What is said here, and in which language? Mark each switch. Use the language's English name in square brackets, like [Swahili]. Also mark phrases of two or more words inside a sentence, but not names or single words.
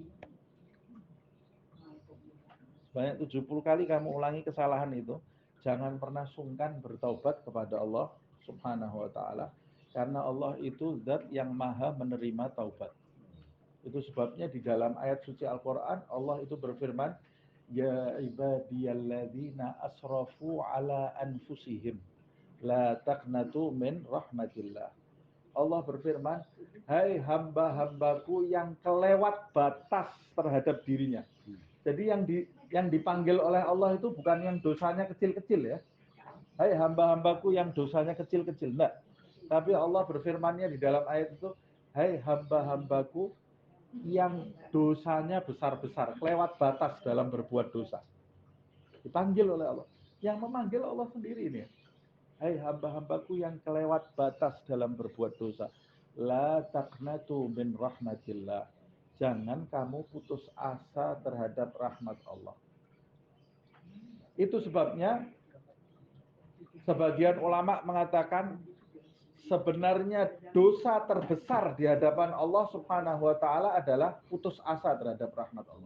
[Indonesian] Sebanyak 70 kali kamu ulangi kesalahan itu, jangan pernah sungkan bertaubat kepada Allah [Arabic] سبحانه وتعالى [Indonesian] karena Allah itu zat yang maha menerima taubat. Itu sebabnya di dalam ayat suci Al-Qur'an Allah itu berfirman, [Arabic] يا عبادي الذين أسرفوا على أنفسهم لا تقنطوا من رحمة الله. [Indonesian] Allah berfirman, hai hamba-hambaku yang kelewat batas terhadap dirinya. Jadi yang dipanggil oleh Allah itu bukan yang dosanya kecil-kecil ya. Hai hamba-hambaku yang dosanya kecil-kecil, enggak. Tapi Allah berfirmannya di dalam ayat itu, hai hamba-hambaku yang dosanya besar-besar, kelewat batas dalam berbuat dosa. Dipanggil oleh Allah. Yang memanggil Allah sendiri ini. Hai hamba-hambaku yang kelewat batas dalam berbuat dosa. [Arabic] لا تقنطوا من رحمة الله. [Indonesian] Jangan kamu putus asa terhadap rahmat Allah. Itu sebabnya Sebagian ulama mengatakan sebenarnya dosa terbesar di hadapan Allah [Arabic] سبحانه وتعالى [Indonesian] adalah putus asa terhadap rahmat Allah.